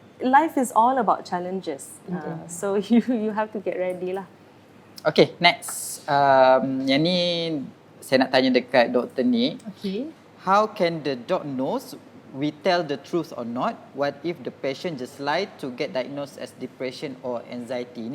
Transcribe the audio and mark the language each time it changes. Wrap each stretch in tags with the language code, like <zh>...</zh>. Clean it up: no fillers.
<en>Life is all about challenges. So you have to get ready lah. Okay, next.</en> <ms>Yang ni saya nak tanya dekat Dr. Nik.</ms> <en>Okay. How can the doc knows we tell the truth or not? What if the patient just lie to get diagnosed as depression or anxiety?</en>